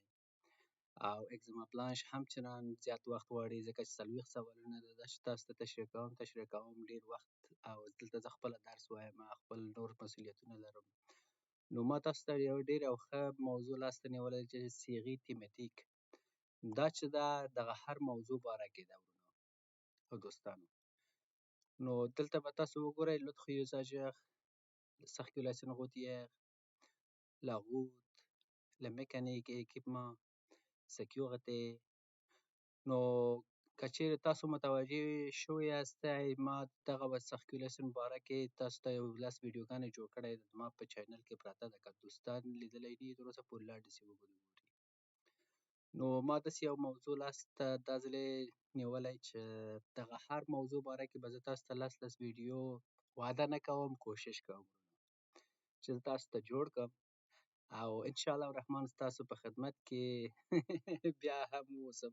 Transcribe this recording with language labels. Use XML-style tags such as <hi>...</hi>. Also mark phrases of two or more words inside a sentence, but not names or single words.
<ps>او اکزما پلانش همچنان زیات وخت غواړي، ځکه چې 40 سوالونه دا چې تاسو ته تشریح کوم ډېر وخت، او دلته زه خپله درس وایم، خپل نور مسؤلیتونه لرم. نو ما تاسو ته یو ډېر یو ښه موضوع لاسته نیولې چې</ps> <fr>séries thématiques,</fr> <ps>دا چې دا دغه هر موضوع باره کې ده ورونو او دوستانو. نو دلته به تاسو وګورئ لطخ</ps> <fr>usagère, circulation routière, la route, la mécanique et équipement, sécurité.</fr> <ps>نو که چېرې تاسو متوجه شوي یاستئ، ما دغه سرکیولیشن باره کې تاسو ته یو 10 ویډیوګانې جوړ کړی ده، زما په چینل کې پراته ده. که دوستان لیدلی دي تر اوسه پورې لاړ دې سي وګوري. نو ما داسې یو موضوع لاسته دا ځلې نیولی چې دغه هر موضوع باره کې به زه تاسو ته 10 ویډیو وعده نه کوم، کوشش کوم چې زه تاسو ته جوړ کړم، او انشاءالله الرحمن ستاسو په خدمت کې بیا هم اوسم.</ps>